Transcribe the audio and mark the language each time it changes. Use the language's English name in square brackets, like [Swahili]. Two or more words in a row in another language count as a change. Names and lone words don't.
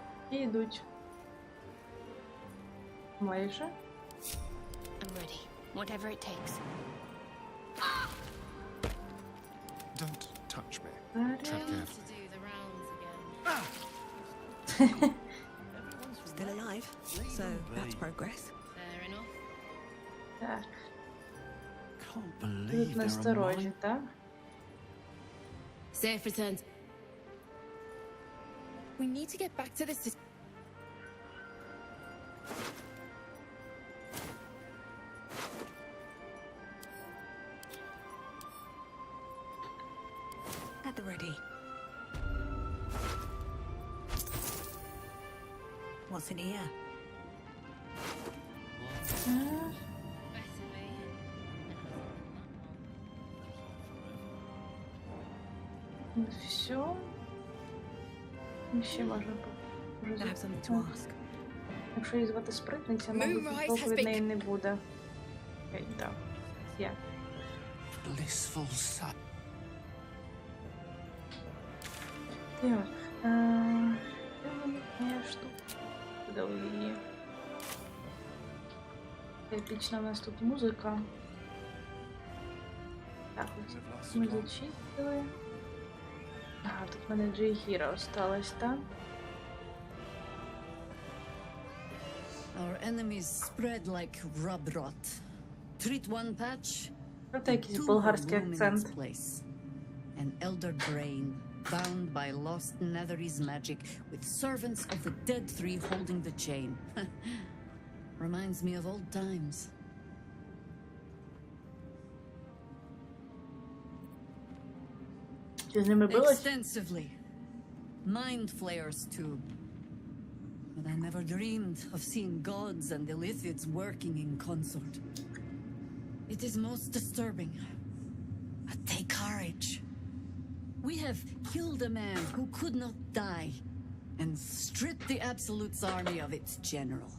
[Ukrainian] І йдуть. Майже. [English] I'm ready, whatever it takes. Don't touch me. Tread carefully. Still alive, so that's progress. Fair enough. [Ukrainian] Так. [English] Can't [Ukrainian] Тут [English] believe there are [Ukrainian] насторожі, так? [English] Safe returns. We need to get back to the city. At the ready. What's in here? [Ukrainian] Все. Ще можна якщо її звати спритниця, мабуть, толку від неї не буде. Окей, так. Є. [English] blissful sight. [Ukrainian] Так. Я штука. Куди її? Епічна у нас тут музика. Так, ось ми зачистили. Ага, тут в мене G-Hero осталось, так? [English] Our enemies spread like rub rot. Treat one patch, [Ukrainian] Проте якийсь болгарський акцент. [English] An elder brain, bound by lost Netherese magic, with servants of the dead three holding the chain. Reminds me of old times. [Ukrainian] Ти з ними билась? [English] Extensively. Mind flayers too. But I never dreamed of seeing gods and Illithids working in consort. It is most disturbing. But take courage. We have killed a man who could not die and stripped the Absolute's army of its general.